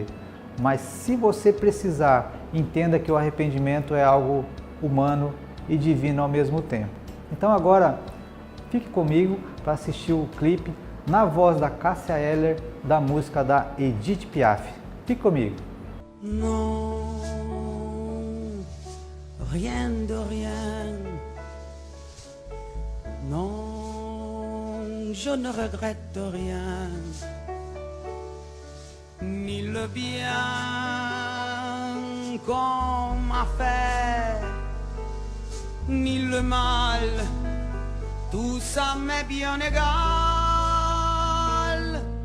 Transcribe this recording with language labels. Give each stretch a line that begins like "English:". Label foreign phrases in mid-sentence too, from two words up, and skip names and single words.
Portuguese: Mas se você precisar, entenda que o arrependimento é algo humano e divino ao mesmo tempo. Então agora, fique comigo para assistir o clipe na voz da Cássia Eller, da música da Edith Piaf. Fique comigo.
French: Non, rien de rien. Non, je ne regrette rien, ni le bien qu'on m'a fait, ni le mal, tout ça m'est bien égal.